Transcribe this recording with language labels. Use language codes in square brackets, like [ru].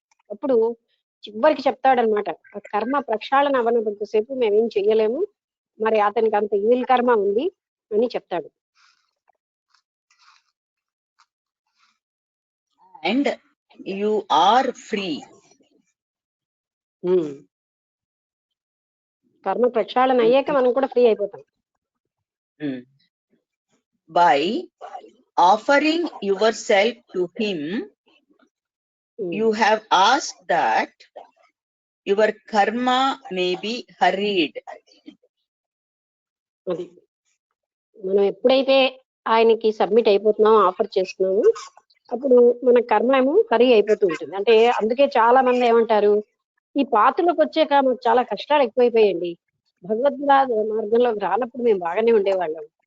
[te] అప్పుడు చివరికి చెప్తాడనమాట, ఆ కర్మ ప్రక్షాళన అవ్వనంతసేపు మేమేం చెయ్యలేము, మరి అతనికి అంత ఈవిల్ కర్మ ఉంది అని చెప్తాడు. [en] And you are free. [te] కర్మ ప్రక్షాళన అయ్యాక మనం కూడా ఫ్రీ అయిపోతాం. [en] By offering yourself to him, you have asked that your karma may be hurried. [te] అది మనం ఎప్పుడైతే ఆయనకి సబ్మిట్ అయిపోతున్నామో, ఆఫర్ చేస్తున్నామో, అప్పుడు మన కర్మ ఏమో హరి అయిపోతూ ఉంటుంది. అంటే అందుకే చాలా మంది ఏమంటారు, ఈ పాత్రలోకి వచ్చాక మాకు చాలా కష్టాలు ఎక్కువైపోయాయండి, భగవద్గీత మార్గంలోకి రానప్పుడు మేము బాగానే ఉండేవాళ్ళం.